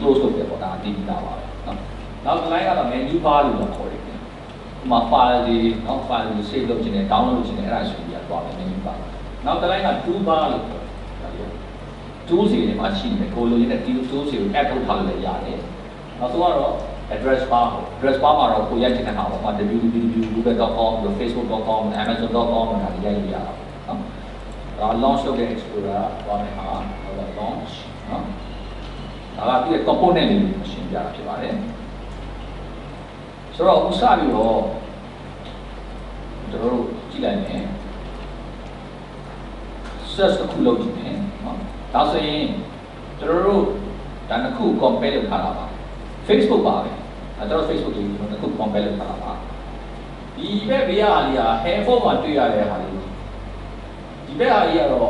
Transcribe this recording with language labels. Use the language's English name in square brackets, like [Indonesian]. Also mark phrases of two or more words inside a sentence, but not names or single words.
[Burmese] close လုပ်တယ်ပေါ့ဒါတိတိကျကျပါပဲနော်။နောက်တစ်လိုက်ကတော့ [English] menu bar [Burmese] လို့ခေါ်တယ်။ဒီမှာ file တွေနော် file တွေ save လုပ်ခြင်းနဲ့ download လုပ်ခြင်းနဲ့အဲ့ဒါဆိုပြီးတော့ [English] menu bar [Burmese] ။နောက်တစ်လိုက်က [English] tool bar [Burmese] လို့ခေါ်တယ်။ tools တွေမှာရှိနေတယ်ကိုလိုရင်းနဲ့ tools တွေကို add ထုတ်ထားလို့လည်းရတယ်။နောက်ဆုံးကတော့ [English] address bar [Burmese] မှာတော့ကိုရိုက်ချင်တဲ့ဟာပေါ့ www.google.com, facebook.com, amazon.com ဒါတွေရိုက်လို့ရတာပေါ့နော်ဒါ launch လုပ်တဲ့ Explorer သွားမယ်ဟာ launch နော်ဒါကသူ့ရဲ့ component လေးကိုရှင်းပြတာဖြစ်ပါတယ် ဆိုတော့ဥစားပြီးတော့ကျွန်တော်တို့ကြည့်လိုက်မယ် search တစ်ခုလုပ်ကြည့်မယ်နော်ဒါဆိုရင်ကျွန်တော်တို့ဒါတစ်ခု compare လုပ်ထားတာပါFacebook ပါပဲကျွန်တော် Facebook ကိုကျွန်တော်အခု compare လုပ်ထားတာပါဒီဘက်ဘေးကအားလေးက handphone မှာတွေ့ရတဲ့ဟာလေးဒီဘက်အားလေးကတော့